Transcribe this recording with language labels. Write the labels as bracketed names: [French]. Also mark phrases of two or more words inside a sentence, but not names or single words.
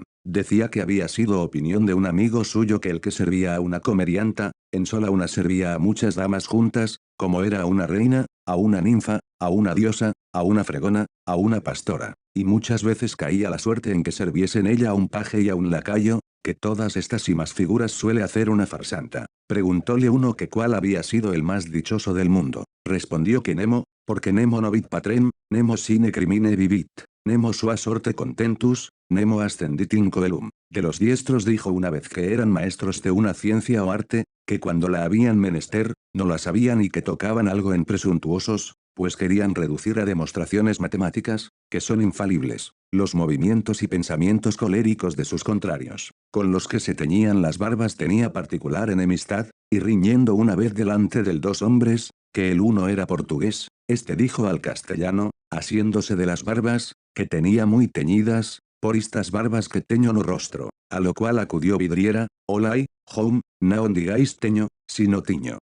[Spanish] Decía que había sido opinión de un amigo suyo que el que servía a una comedianta, en sola una servía a muchas damas juntas, como era una reina, a una ninfa, a una diosa, a una fregona, a una pastora, y muchas veces caía la suerte en que serviesen ella a un paje y a un lacayo, que todas estas y más figuras suele hacer una farsanta. Preguntóle uno que cuál había sido el más dichoso del mundo. Respondió que Nemo, porque [Latin] Nemo novit patrem, Nemo sine crimine vivit, Nemo sua sorte contentus, Nemo ascendit in coelum. [Spanish] De los diestros dijo una vez que eran maestros de una ciencia o arte, que cuando la habían menester, no la sabían y que tocaban algo en presuntuosos, pues querían reducir a demostraciones matemáticas, que son infalibles, los movimientos y pensamientos coléricos de sus contrarios, con los que se teñían las barbas tenía particular enemistad, y riñendo una vez delante de dos hombres, que el uno era portugués, este dijo al castellano, asiéndose de las barbas, que tenía muy teñidas, [Portuguese] por estas barbas que teño no rostro, [Spanish] a lo cual acudió Vidriera, [Portuguese] olai, home, [Spanish] no digáis teño, sino tiño.